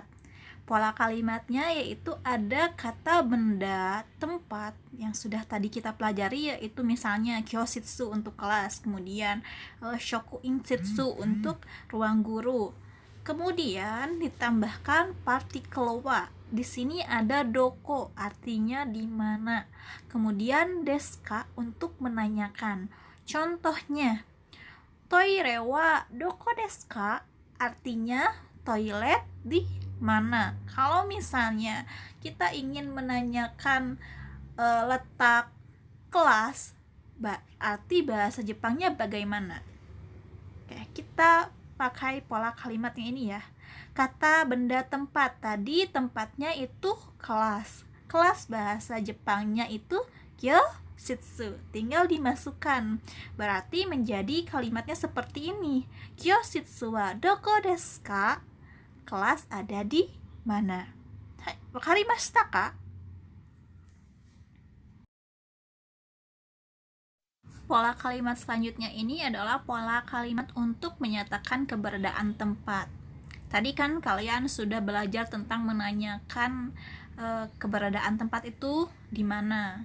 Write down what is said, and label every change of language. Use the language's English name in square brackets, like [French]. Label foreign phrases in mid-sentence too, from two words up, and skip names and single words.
[Indonesian] Pola kalimatnya yaitu ada kata benda, tempat yang sudah tadi kita pelajari, yaitu misalnya kyoshitsu untuk kelas, kemudian shokuinshitsu untuk ruang guru. Kemudian ditambahkan partikel wa. Di sini ada doko, artinya di mana. Kemudian deska untuk menanyakan. Contohnya, [Japanese] トイレはどこですか? [Indonesian] Artinya toilet di mana. Kalau misalnya kita ingin menanyakan letak kelas, berarti bahasa Jepangnya bagaimana? Oke, kita pakai pola kalimatnya ini ya. Kata benda tempat, tadi tempatnya itu kelas. Kelas bahasa Jepangnya itu kyoshitsu, tinggal dimasukkan. Berarti menjadi kalimatnya seperti ini. [Japanese] 教室はどこですか? [Indonesian] Kelas ada di mana? [Japanese] はい、わかりましたか? [Indonesian] Pola kalimat selanjutnya ini adalah pola kalimat untuk menyatakan keberadaan tempat. Tadi kan kalian sudah belajar tentang menanyakan keberadaan tempat itu di mana.